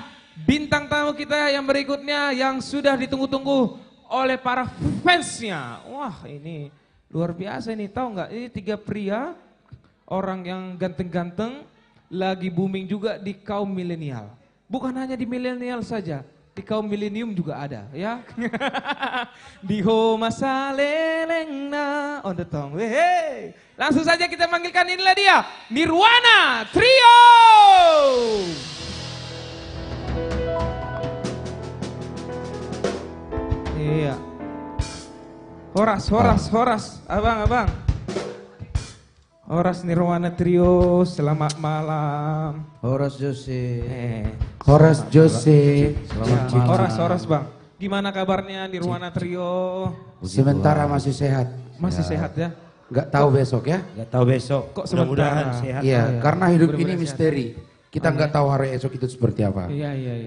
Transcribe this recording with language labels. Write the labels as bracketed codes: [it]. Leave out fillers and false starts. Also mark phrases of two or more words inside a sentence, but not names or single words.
[id] bintang tamu kita yang berikutnya yang sudah ditunggu-tunggu oleh para fansnya. Wah, ini luar biasa ini, tahu nggak? Ini 3 pria, orang yang ganteng-ganteng, lagi booming juga di kaum milenial. Bukan hanya di milenial saja, di kaum milenium juga ada ya. Di Homa Salelengna on the tongue. Hey. Langsung saja kita panggilkan, inilah dia Nirwana Trio. Iya. Horas, abang. Horas Nirwana Trio, selamat malam. Horas Jose. Horas Jose. Selamat malam. Horas bang. Gimana kabarnya Nirwana Trio? Sementara masih sehat. Masih sehat ya? Nggak tahu besok ya. Nggak tahu besok. Kok Mudah-mudahan sementara? sehat. Iya, karena hidup ini Mudah-mudahan misteri. Kita nggak tahu hari esok itu seperti apa. Iya.